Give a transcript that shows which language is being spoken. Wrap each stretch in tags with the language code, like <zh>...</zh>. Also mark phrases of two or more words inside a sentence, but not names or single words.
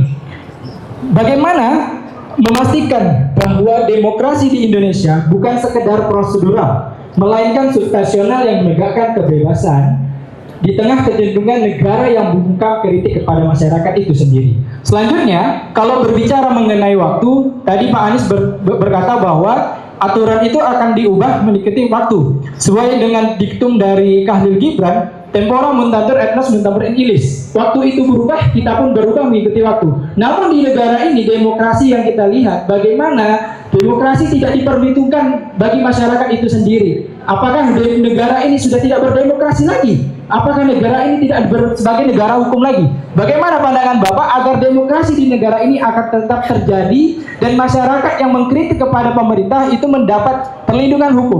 <id>Bagaimana memastikan bahwa demokrasi di Indonesia bukan sekedar prosedural, melainkan substansional yang menegakkan kebebasan di tengah kecenderungan negara yang membuka kritik kepada masyarakat itu sendiri. Selanjutnya, kalau berbicara mengenai waktu, tadi Pak Anies berkata bahwa aturan itu akan diubah mengikuti waktu. Sesuai dengan diktum dari Khalil Gibran,</id> <la>tempora muntatur et nos muntatur in illis.</la> <id>Waktu itu berubah, kita pun berubah mengikuti waktu. Namun di negara ini, demokrasi yang kita lihat, bagaimana demokrasi tidak diperhitungkan bagi masyarakat itu sendiri. Apakah negara ini sudah tidak berdemokrasi lagi? Apakah negara ini tidak sebagai negara hukum lagi? Bagaimana pandangan Bapak agar demokrasi di negara ini akan tetap terjadi dan masyarakat yang mengkritik kepada pemerintah itu mendapat perlindungan hukum?</id>